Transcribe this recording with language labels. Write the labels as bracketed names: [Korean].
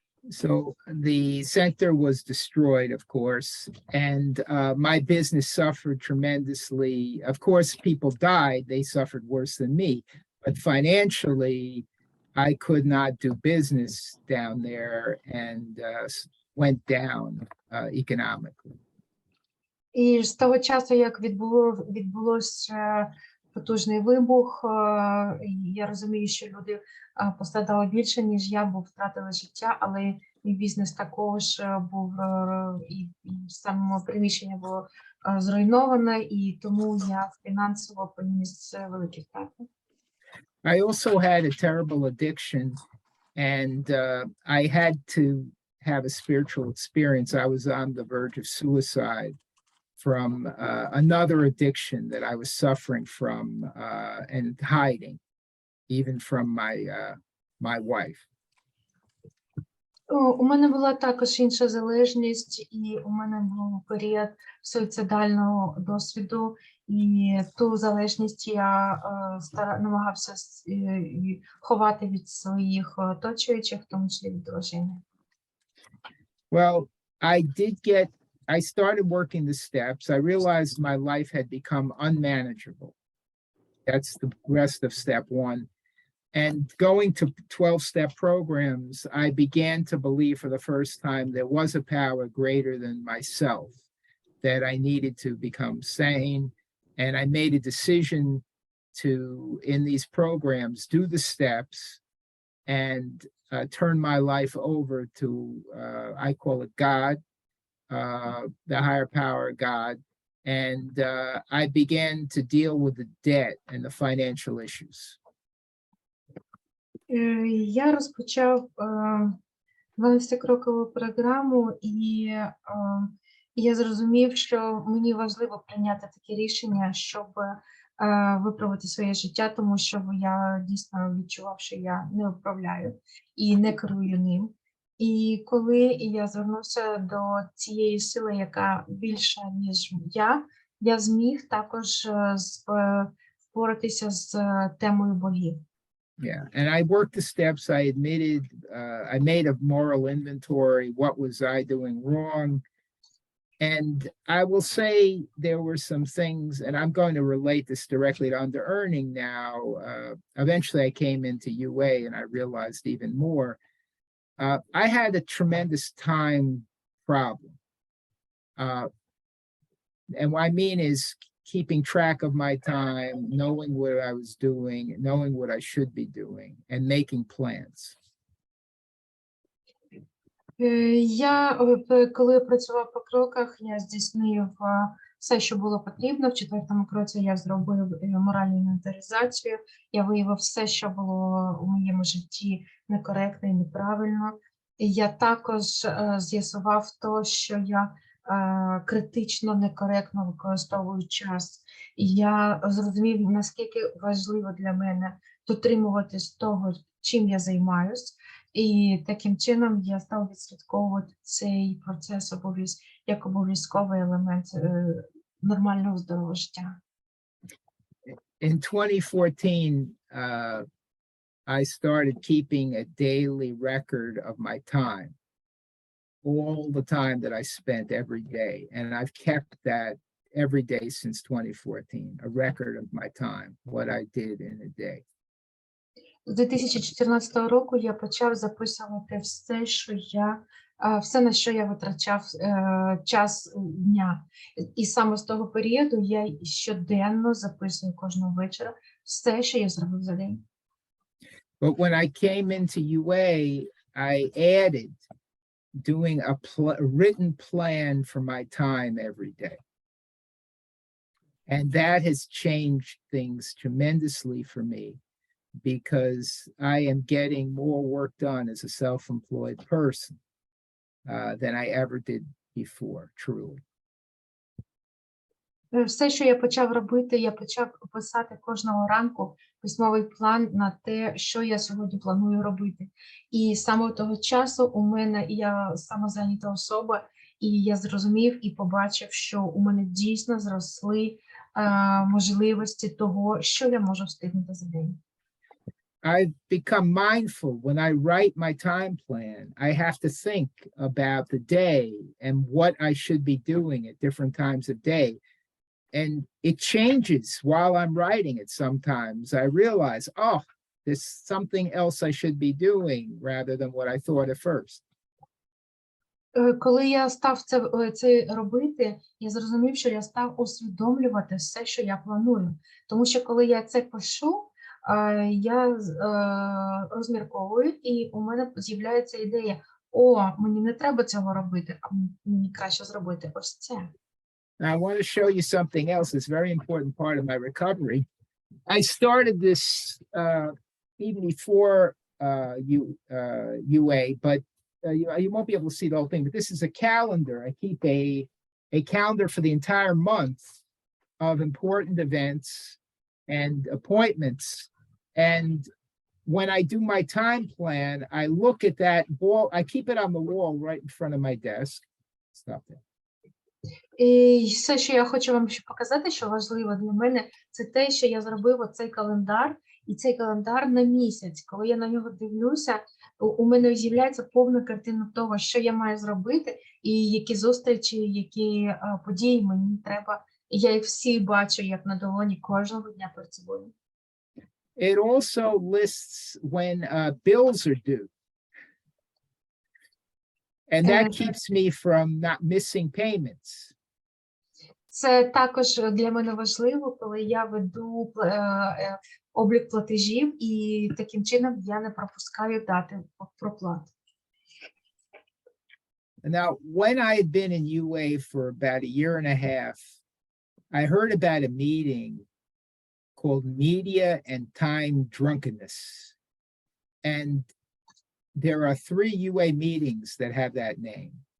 [English] So the center was destroyed, of course, and my business suffered tremendously. Of course, people died, they suffered worse than me, but financially, I could not do business down there and went down economically. [Ukrainian] І з того часу, як відбулося потужний вибух, я розумію, що люди постраждали більше, ніж я, бо втратили життя, але мій бізнес також був, і саме приміщення було зруйноване, і тому я фінансово поніс великі втрати. [English] I also had a terrible addiction, and I had to have a spiritual experience. I was on the verge of suicide from another addiction that I was suffering from and hiding, even from my wife. [Ukrainian] У мене була також інша залежність, і у мене був період суїцидального досвіду, і ту залежність я намагався ховати від своїх оточуючих, в тому числі від дружини. [English] Well, I started working the steps. I realized my life had become unmanageable. That's the rest of step one. And going to 12-step programs, I began to believe for the first time there was a power greater than myself, that I needed to become sane. And I made a decision to, in these programs, do the steps and turn my life over to, I call it God, the higher power, God. And I began to deal with the debt and the financial issues. [Ukrainian] Я розпочав 12-крокову програму, і я зрозумів, що мені важливо прийняти таке рішення, щоб виправити своє життя, тому що я дійсно відчував, що я не управляю і не керую ним. І коли я звернувся до цієї сили, яка більша, ніж я зміг також впоратися з темою богів. [English] Yeah, and I worked the steps. I admitted, I made a moral inventory. What was I doing wrong? And I will say there were some things, and I'm going to relate this directly to under earning now. Eventually, I came into UA and I realized even more. I had a tremendous time problem. And what I mean is keeping track of my time, knowing what I was doing, knowing what I should be doing, and making plans. [Ukrainian] Я, коли працював по кроках, я здійснив все, що було потрібно. В 4-му кроці я зробив моральну інвентаризацію, я виявив все, що було у моєму житті некоректно і неправильно. І я також з'ясував то, що я критично некоректно використовую час. І я зрозумів, наскільки важливо для мене дотримуватись того, чим я займаюсь. І таким чином я став відслідковувати цей процес як обов'язковий елемент нормального здорового життя. [English] In 2014, I started keeping a daily record of my time, all the time that I spent every day. And I've kept that every day since 2014, a record of my time, what I did in a day. [Ukrainian] З 2014 року я почав записувати все, на що я витрачав час дня. І саме з того періоду я щоденно записую кожного вечора все, що я зробив за день. [English] But when I came into UA, I added doing a written plan for my time every day. And that has changed things tremendously for me, because I am getting more work done as a self-employed person than I ever did before, truly. [Ukrainian] Все, що я почав робити, я почав писати кожного ранку письмовий план на те, що я сьогодні планую робити. І саме того часу у мене, я самозайнята особа, і я зрозумів і побачив, що у мене дійсно зросли можливості того, що я можу встигнути за день. [English] I've become mindful when I write my time plan. I have to think about the day and what I should be doing at different times of day. And it changes while I'm writing it sometimes. I realize, oh, there's something else I should be doing rather than what I thought at first. [Ukrainian] Коли я став це робити, я зрозумів, що я став усвідомлювати все, що я планую. Тому що коли я це пишу, я розмірковую, і у мене з'являється ідея: о, мені не треба цього робити, а мені краще зробити ось це. [English] Now, I want to show you something else that's a very important part of my recovery. I started this even before UA, but you won't be able to see the whole thing. But this is a calendar. I keep a calendar for the entire month of important events and appointments. And when I do my time plan, I look at that wall. I keep it on the wall right in front of my desk. Stop there. [Ukrainian] І все, що я хочу вам ще показати, що важливо для мене, це те, що я зробив оцей календар, і цей календар на місяць. Коли я на нього дивлюся, у мене з'являється повна картина того, що я маю зробити, і які зустрічі, які події мені треба. І я їх всі бачу, як на долоні, кожного дня перед собою. [English] It also lists when bills are due. And that keeps me from not missing payments. [Ukrainian] Це також для мене важливо, коли я веду облік платежів, і таким чином я не пропускаю дати проплат. [English] Now, when I had been in UA for about a year and a half, I heard about a meeting called Media and Time Drunkenness. And there are 3 UA meetings that have that name.